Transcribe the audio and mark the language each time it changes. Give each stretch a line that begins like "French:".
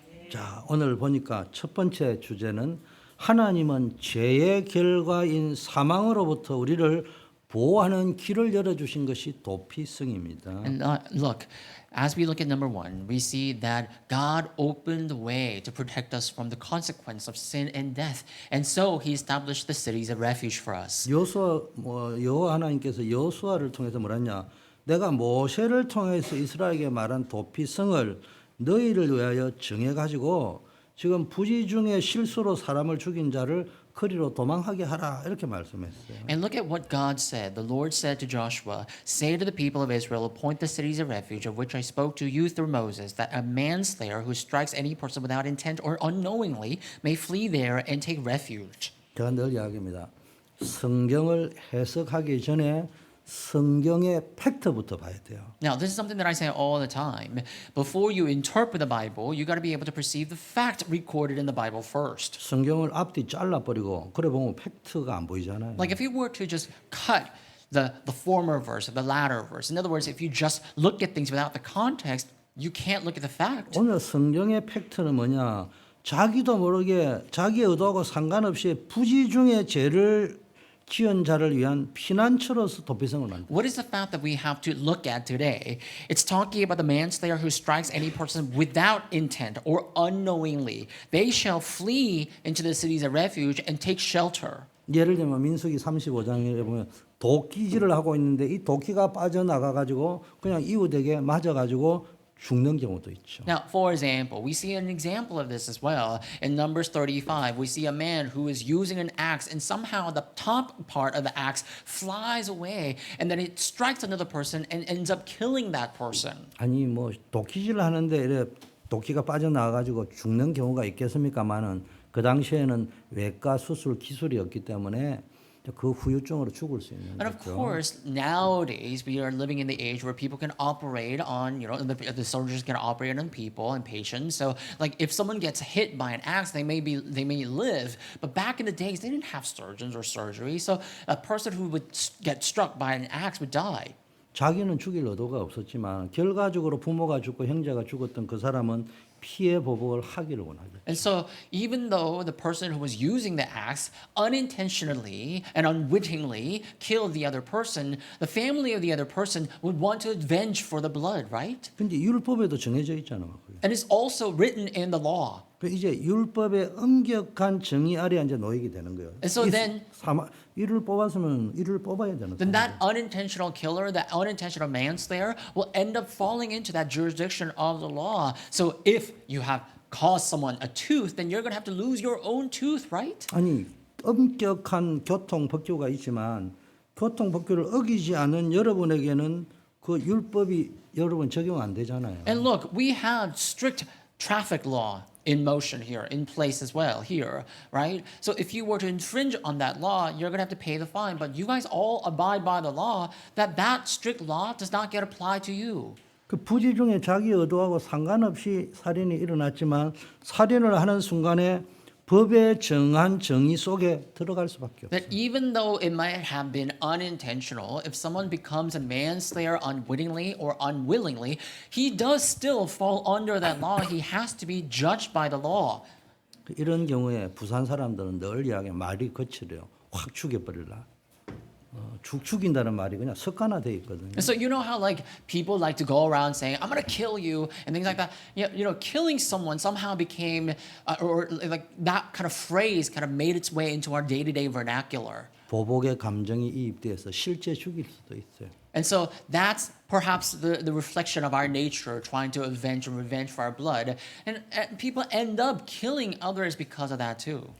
Korean: 자, 오늘 보니까 첫 번째 주제는 하나님은 죄의 결과인 사망으로부터 우리를 보호하는 길을 열어주신 것이 도피성입니다.
English: And look, as we look at number one, we see that God opened the way to protect us from the consequence of sin and death. And so he established the cities of refuge for us.
Korean: 여호와 하나님께서 여호수아를 통해서 뭐랬냐? 내가 모세를 통해서 이스라엘에게 말한 도피성을 너희를 위하여 정해 가지고 지금 부지 중에 실수로 사람을 죽인 자를 거리로 도망하게 하라 이렇게 말씀했어요.
English: And look at what God said. The Lord said to Joshua, say to the people of Israel, appoint the cities of refuge of which I spoke to you through Moses, that a manslayer who strikes any person without intent or unknowingly may flee there and take refuge.
Korean: 제가 늘 이야기합니다. 성경을 해석하기 전에 성경의 팩트부터 봐야 돼요.
English: Now, this is something that I say all the time. Before you interpret the Bible, you got to be able to perceive the fact recorded in the Bible first.
Korean: 성경을 앞뒤 잘라버리고 그래 보면 팩트가 안 보이잖아요.
English: Like if you were to just cut the former verse or the latter verse, in other words, if you just look at things without the context, you can't look at the fact.
Korean: 오늘 성경의 팩트는 뭐냐? 자기도 모르게 자기의 의도하고 상관없이 부지 중에 죄를 지은 자를 위한 피난처로서 도피성을 만든다.
English: What is the fact that we have to look at today? It's talking about the manslayer who strikes any person without intent or unknowingly. They shall flee into the cities of refuge and take shelter.
Korean: 예를 들면 민수기 35장에 보면 도끼질을 하고 있는데 이 도끼가 빠져나가 가지고 그냥 이웃에게 맞아 가지고 죽는 경우도 있죠.
English: Now, for example, we see an example of this as well. In Numbers 35, we see a man who is using an axe and somehow the top part of the axe flies away and then it strikes another person and ends up killing that person.
Korean: 아니 뭐 도끼질을 하는데 이래 도끼가 빠져나가 가지고 죽는 경우가 있겠습니까마는 그 당시에는 외과 수술 기술이 없기 때문에 그 후유증으로 죽을 수 있는
English: And of
Korean: 거죠.
English: course, nowadays we are living in the age where people can operate on, the soldiers can operate on people and patients. So, like, if someone gets hit by an axe, they may live. But back in the days, they didn't have surgeons or surgery. So, a person who would get struck by an axe would die.
Korean: 자기는 죽일 의도가 없었지만 결과적으로 부모가 죽고 형제가 죽었던 그 사람은 피해 보복을 하기를 원하죠.
English: And so, even though the person who was using the axe unintentionally and unwittingly killed the other person, the family of the other person would want to avenge for the blood, right?
Korean: 근데 율법에도 정해져 있잖아. 그게.
English: And it's also written in the law.
Korean: 그 이제 율법의 엄격한 정의 아래 이제 놓이게 되는 거예요.
English: And so then-
Korean: 이를 뽑았으면 이를 뽑아야 되는
English: Then
Korean: 거예요.
English: that unintentional killer, that unintentional manslayer, will end up falling into that jurisdiction of the law. So if you have caused someone a tooth, then you're going to have to lose your own tooth, right?
Korean: 아니 엄격한 교통 법규가 있지만 교통 법규를 어기지 않은 여러분에게는 그 율법이 여러분 적용 안 되잖아요.
English: And look, we have strict traffic law in motion here, in place as well here, right? So if you were to infringe on that law, you're going to have to pay the fine. But you guys all abide by the law that strict law does not get applied to you.
Korean: 그 부지 중에 자기 의도하고 상관없이 살인이 일어났지만 살인을 하는 순간에 법에 정한 정의 속에 들어갈 수밖에 없어요.
English: That even though it might have been unintentional, if someone becomes a manslayer unwittingly or unwillingly, he does still fall under that law. He has to be judged by the law.
Korean: 이런 경우에 부산 사람들은 늘 이야기 말이 거칠어요. 확 죽여버릴라. 죽인다는 말이 그냥 습관화돼 있거든요.
English: And so you know how like people like to go around saying I'm gonna kill you and things like that. You know, killing someone somehow became or like that kind of phrase kind of made its way into our day-to-day vernacular.
Korean: 보복의 감정이 이입돼서 실제 죽일 수도 있어요.
English: And so that's perhaps the reflection of our nature, trying to avenge and revenge for our blood. And people end up killing others because of that too.